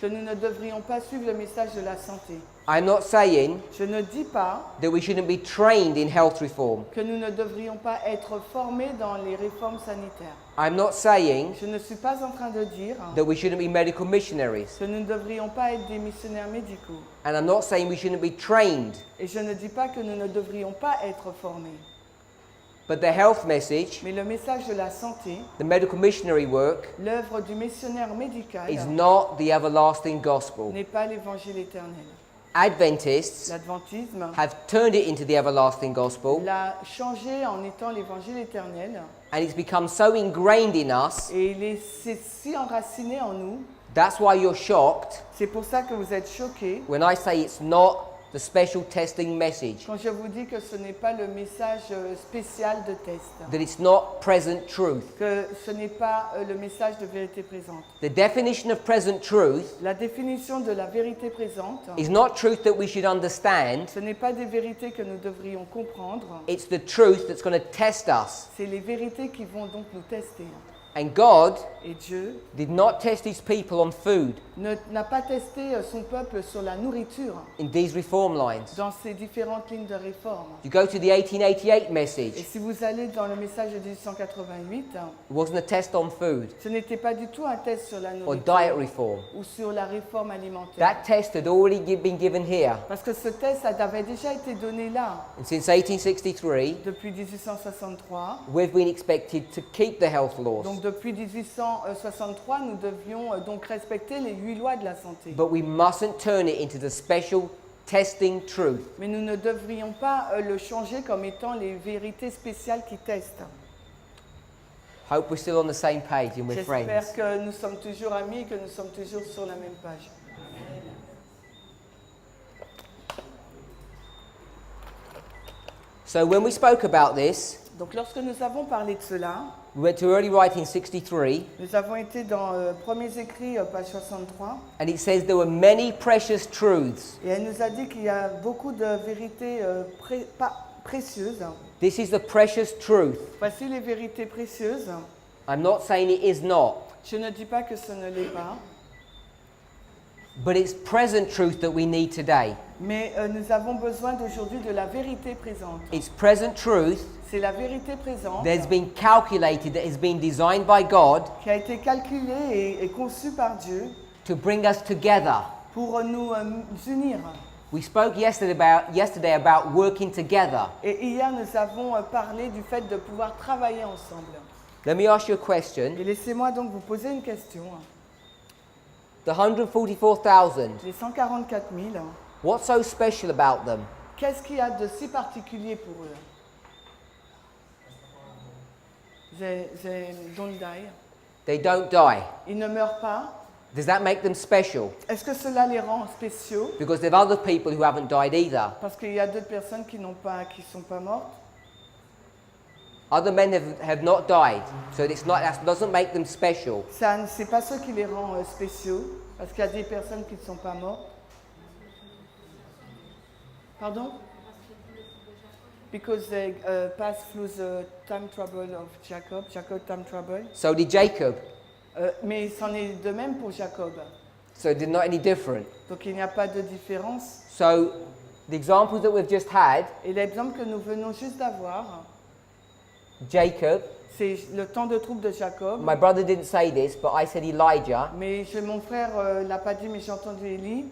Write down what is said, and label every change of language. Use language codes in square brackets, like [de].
[fr] que nous ne devrions pas suivre le message de la santé. [en] I'm not saying [fr] Je ne dis pas [en] that we shouldn't be trained in health reform. [fr] que nous ne devrions pas être formés dans les réformes sanitaires. [en] I'm not saying [fr] Je ne suis pas en train de dire [en] that we shouldn't be medical missionaries. [fr] que nous ne devrions pas être des missionnaires médicaux. [en] And I'm not saying we shouldn't be trained. [fr] Et je ne dis pas que nous ne devrions pas être formés. [en] But the health message, [fr] Mais le message de la santé, [en] the medical missionary work, [fr] l'œuvre du missionnaire médical, [en] is not the everlasting gospel. [fr] n'est pas l'évangile éternel. [en] Adventists [fr] L'adventisme [en] have turned it into the everlasting gospel, [fr] l'a changé en étant l'évangile éternel. [en] and it's become so ingrained in us. [fr] Et c'est si enraciné en nous. [en] That's why you're shocked [fr] C'est pour ça que vous êtes choqués [en] when I say it's not the special testing message, [fr] quand je vous dis que ce n'est pas le message spécial de test, [en] that it's not present truth. [fr] que ce n'est pas le message de vérité présente. [en] The definition of present truth [fr] La définition de la vérité présente, [en] is not truth that we should understand, [fr] ce n'est pas des vérités que nous devrions comprendre, [en] it's the truth that's going to test us. [fr] c'est les vérités qui vont donc nous tester. [en] And God [fr] Et Dieu [en] did not test his people on food [fr] n'a pas testé son peuple sur la nourriture [en] in these reform lines. [fr] dans ces différentes lignes de réforme. [en] You go to the 1888 [fr] Et [en] message, [fr] si vous allez dans le message de 1888, [en] it wasn't a test on food [fr] ce n'était pas du tout un test sur la [en] or diet [fr] nourriture [en] reform. [fr] ou sur la réforme alimentaire. [en] That test had already been given here. [fr] Parce que ce test avait déjà été donné là. [en] And since 1863, [fr] Depuis 1863, [en] we've been expected to keep the health laws. [fr] donc depuis 1863, nous devions donc respecter les 8 lois de la santé. [en] But we mustn't turn it into the special testing truth. [fr] Mais nous ne devrions pas le changer comme étant les vérités spéciales qui testent. [en] Hope we're still on the same page and we're [fr] J'espère [en] friends. [fr] que nous sommes toujours amis et que nous sommes toujours sur la même page. [en] So when we spoke about this, [fr] Donc lorsque nous avons parlé de cela, [en] we went to early writing 63, [fr] nous avons été dans Premiers écrits, page 63, [en] and it says there were many precious truths. [fr] et elle nous a dit qu'il y a beaucoup de vérités précieuses. [en] This is the precious truth. [fr] Voici les vérités précieuses. [en] I'm not saying it is not, [fr] Je ne dis pas que ce ne l'est pas, [en] but it's present truth that we need today. [fr] mais nous avons besoin d'aujourd'hui de la vérité présente. [en] It's present truth [fr] C'est la vérité présente [en] that has been calculated, that has been designed by God [fr] qui a été calculée et conçue par Dieu [en] to bring us together. [fr] pour nous unir. [en] We spoke yesterday about working together. [fr] Et hier, nous avons parlé du fait de pouvoir travailler ensemble. [en] Let me ask you a question. [fr] Et laissez-moi donc vous poser une question. [en] The 144,000, [fr] Les 144 000, [en] what's so special about them? [fr] qu'est-ce qu'il y a de si particulier pour eux? [en] They don't die. They don't die. [fr] Ils ne meurent pas. [en] Does that make them special? [fr] Est-ce que cela les rend spéciaux? [en] Because there are other people who haven't died either. [fr] Parce qu'il y a d'autres personnes qui sont pas mortes. [en] Other men have not died, so that doesn't make them special. [fr] Ça, c'est pas ce qui les rend spéciaux, parce qu'il y a des personnes qui ne sont pas mortes. [en] Pardon? Because they passed through the time trouble of Jacob time trouble. So did Jacob. [fr] Mais c'en est de même pour Jacob. [en] So they're not any different. [fr] Donc il n'y a pas de différence. [en] So the examples that we've just had, [fr] Et l'exemple que nous venons juste d'avoir, [en] Jacob, [fr] c'est le temps de trouble de Jacob. [en] my brother didn't say this, but I said Elijah, [fr] Mais mon frère l'a pas dit, mais j'ai entendu Élie.